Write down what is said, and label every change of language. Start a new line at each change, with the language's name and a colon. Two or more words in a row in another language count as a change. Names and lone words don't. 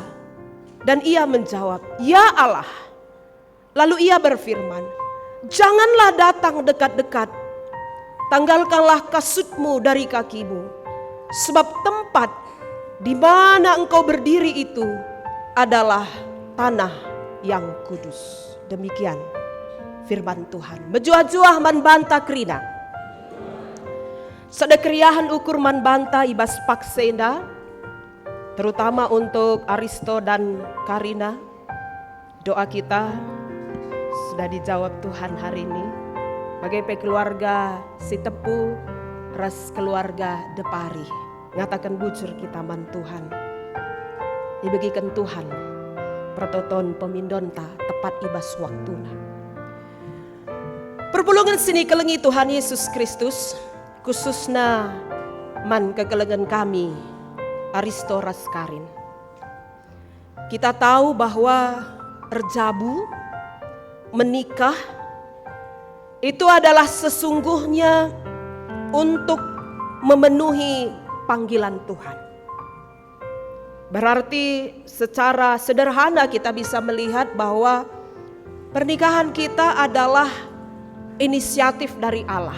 Indonesian: Dan ia menjawab, "Ya Allah." Lalu ia berfirman, "Janganlah datang dekat-dekat, tanggalkanlah kasutmu dari kakimu, sebab tempat di mana engkau berdiri itu adalah tanah yang kudus." Demikian firman Tuhan.
Batak Karo: Menjuah-juah man banta krina. Sedekriahan ukur man banta ibas paksenda,
Indonesian: terutama untuk Aristo dan Karina. Doa kita sudah dijawab Tuhan hari ini.
Batak Karo: Bagai keluarga si Tepu, ras keluarga Depari. Ngatakan bujur kita man Tuhan. Dibagikan Tuhan pertoton pemindonta tepat ibas waktuna. Perpulungan sini kelengi Tuhan Yesus Kristus, khususna man kekelengan kami Aristo Raskarin.
Indonesian: Kita tahu bahwa erjabu, menikah itu adalah sesungguhnya untuk memenuhi panggilan Tuhan. Berarti secara sederhana kita bisa melihat bahwa pernikahan kita adalah inisiatif dari Allah.